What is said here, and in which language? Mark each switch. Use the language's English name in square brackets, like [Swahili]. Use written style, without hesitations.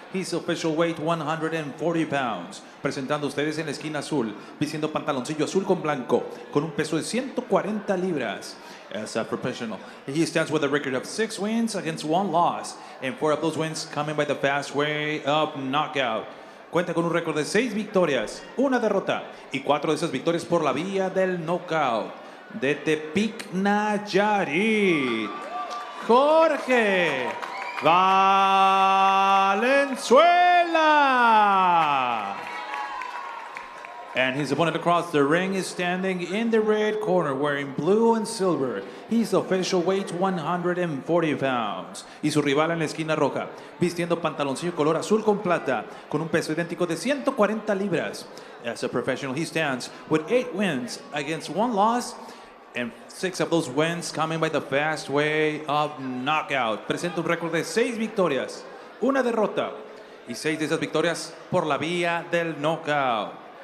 [English] His official weight 140 pounds. [Spanish] Presentando ustedes en la esquina azul, vistiendo pantaloncillo azul con blanco, con un peso de 140 libras. [English] As a professional, he stands with a record of 6 wins against 1 loss, and 4 of those wins coming by the fast way of knockout. [Spanish] Cuenta con un récord de 6 victorias, 1 derrota, y 4 de esas victorias por la vía del knockout. De Tepic, Nayarit, Jorge Valenzuela. [English] And his opponent across the ring is standing in the red corner, wearing blue and silver. His official weight 140 pounds. [Spanish] Y su rival en la esquina roja, vistiendo pantaloncillo color azul con plata, con un peso idéntico de 140 libras. [English] As a professional, he stands with 8 wins against 1 loss, and 6 of those wins coming by the fast way of knockout. [Spanish] Presenta un récord de 6 victorias, 1 derrota, y 6 de esas victorias por la vía del knockout.